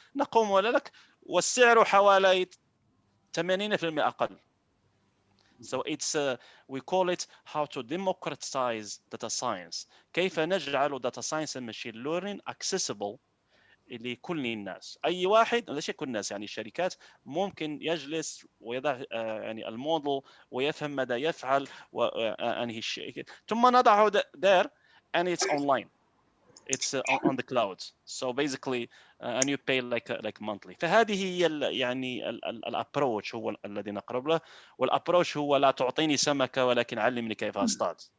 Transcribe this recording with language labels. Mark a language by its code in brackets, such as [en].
[ar] نقوم لك والسعر حوالي 80% أقل. [en] So it's we call it how to democratize data science. [ar] كيف نجعل [en] data science and machine learning accessible [ar] لكل الناس. أي واحد، ليش كل الناس يعني الشركات ممكن يجلس ويضع يعني الموديل ويفهم ماذا يفعل وأنهي الشيء ثم نضعه [en] there and it's online. It's on the cloud. So basically and you pay like monthly. [ar] فهذه هي يعني الابروتش هو الذي نقرب له. والابروتش هو لا تعطيني سمكة ولكن علمني كيف اصطاد.